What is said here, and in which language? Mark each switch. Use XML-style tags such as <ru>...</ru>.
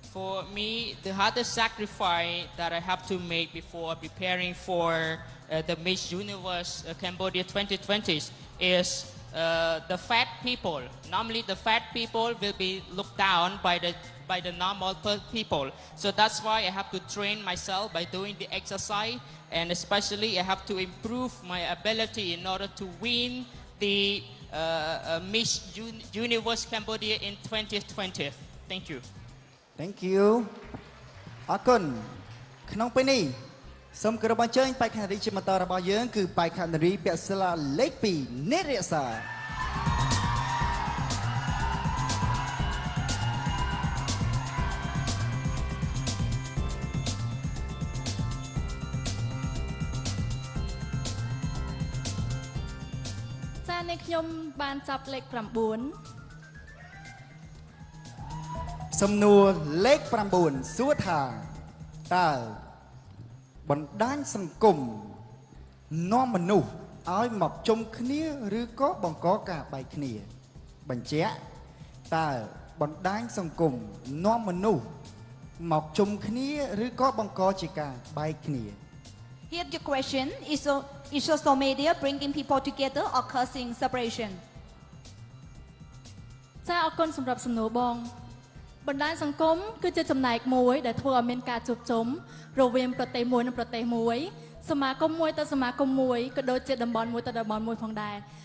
<en>For me, the hardest sacrifice that I have to make before preparing for the Miss Universe Cambodia 2020 is the fat people. Normally, the fat people will be looked down by by the normal people. So that's why I have to train myself by doing the exercise, and especially I have to improve my ability in order to win the Miss Universe Cambodia in 2020. Thank you. Thank you</en> <km>អរគុណក្នុងពេលនេះសូមគោរពអញ្ជើញបេក្ខនារីជាបន្តរបស់យើងគឺបេក្ខនារីពាក់ស្លាលេខ2និរិសា ចា៎នេះខ្ញុំបានចាប់លេខ9 សំណួរលេខ9សួរថាតើបណ្ដាញសង្គមនាំមនុស្សឲ្យមកជុំគ្នាឬក៏បង្កការបែកគ្នាបញ្ជាក់តើបណ្ដាញសង្គមនាំមនុស្សមកជុំគ្នាឬក៏បង្កជាការបែកគ្នា</km> <en>Here the question is social media bringing people together or causing separation?</en> <km>ចា៎អរគុណសម្រាប់សំណួរបងបណ្ដាញសង្គមគឺជាចំណែកមួយដែលធ្វើឲ្យមានការជួបជុំរវាងប្រទេសមួយនិងប្រទេសមួយសមាគមមួយទៅសមាគមមួយក៏ដូចជាតំបន់មួយទៅតំបន់មួយផងដែរ</km>